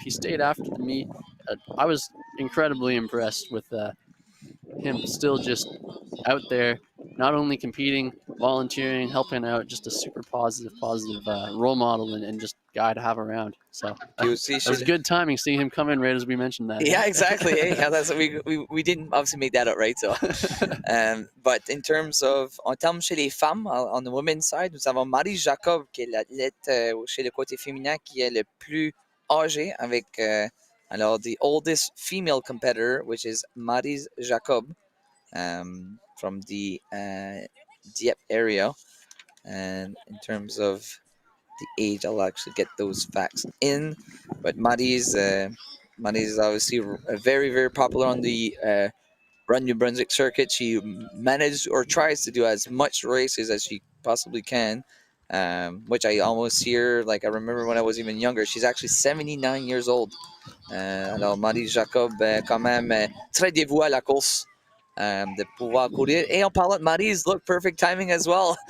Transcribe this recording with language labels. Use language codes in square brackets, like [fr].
[en] He stayed after the meet. I was incredibly impressed with him still just out there, not only competing, volunteering, helping out, just a super positive role model and just guy to have around. So it was good timing seeing him come in right as we mentioned that. Yeah, exactly. That's we didn't obviously make that up, right? So, but in terms of [fr] en termes chez les femmes, [en] on the women's side, [fr] nous avons Marie Jacob qui est l'athlète chez le côté féminin qui est le plus âgé avec alors [en] the oldest female competitor, which is Marie Jacob. From the Dieppe area, and in terms of the age, I'll actually get those facts in. But Maddie's obviously very, very popular on the Run New Brunswick circuit. She managed or tries to do as much races as she possibly can, which I almost hear, like I remember when I was even younger. She's actually 79 years old. [fr] Alors Marie Jacob, quand même, très dévouée à la course. De pouvoir courir. Et on parle de Maryse, [en] look, perfect timing as well.